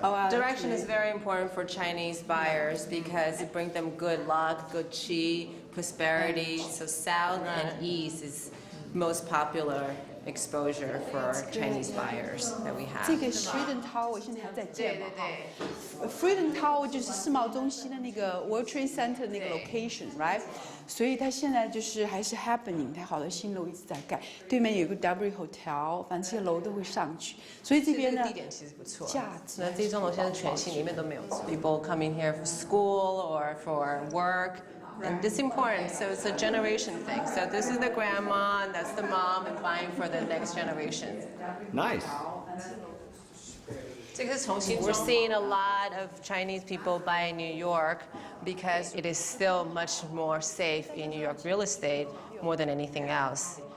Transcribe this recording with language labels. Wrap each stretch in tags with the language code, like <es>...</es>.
<en>Direction is very important for Chinese buyers because it brings them good luck, good qi, prosperity. So south and east is most popular exposure for Chinese buyers that we have.</en> <zh>这个 Freedom Tower 现在还在建嘛？对。 Freedom Tower 就是世贸中心的那个 World Trade Center 那个 location，right？所以它现在就是还是 happening， 它好多新楼一直在盖，对面有个 W Hotel， 反正这些楼都会上去。所以这边呢，地点其实不错。价值。那这栋楼现在全新，里面都没有住。</zh> <en>People coming here for school or for work. And this is important, so it's a generation thing. So this is the grandma, and that's the mom, and buying for the next generation. Nice. We're seeing a lot of Chinese people buy in New York because it is still much more safe in New York real estate more than anything else.</en>